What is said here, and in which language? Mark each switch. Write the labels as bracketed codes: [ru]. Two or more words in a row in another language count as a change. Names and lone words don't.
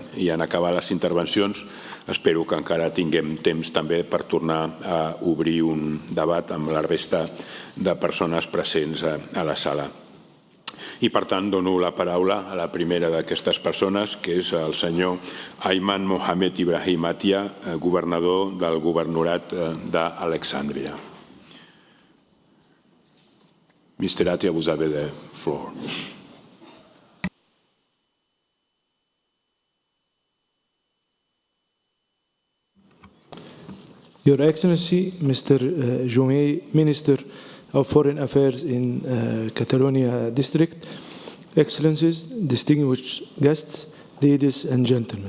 [ca] I en acabar les intervencions espero que encara tinguem temps també per tornar a obrir un debat amb la resta de persones presents a la sala. I, per tant, dono la paraula a la primera d'aquestes persones, que és el senyor Ayman Mohamed Ibrahim Attia, governador del governorat d'Alexandria. [en] Mr. Attia, [fr] vous avez [en] the floor. Your Excellency, Mr. Jomé, Minister of Foreign Affairs in Catalonia District, Excellencies, distinguished guests, ladies and gentlemen.